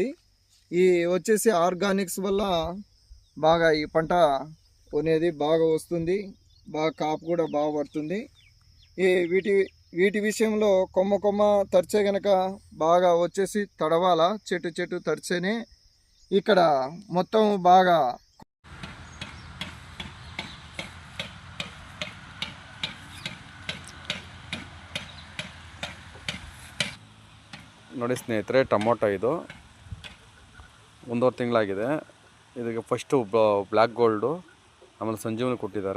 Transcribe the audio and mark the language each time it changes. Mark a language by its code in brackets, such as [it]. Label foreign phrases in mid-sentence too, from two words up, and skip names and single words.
[te] ఈ వచ్చేసి ఆర్గానిక్స్ వల్ల బాగా ఈ పంట అనేది బాగా వస్తుంది, బాగా కాపు కూడా బాగా పడుతుంది. ఈ వీటి విషయంలో కొమ్మ తడిచే కనుక బాగా వచ్చేసి తడవాల, చెట్టు తడిచేనే ఇక్కడ మొత్తం బాగా [kn] ನೋಡಿ ಸ್ನೇಹಿತರೆ, ಟೊಮೊಟೊ ಇದು 1.5 ತಿಂಗಳಾಗಿದೆ. ಇದಕ್ಕೆ ಫಸ್ಟು ಬ್ಲ್ಯಾಕ್ ಗೋಲ್ಡು, ಆಮೇಲೆ ಸಂಜೀವನಿ ಕೊಟ್ಟಿದ್ದಾರೆ.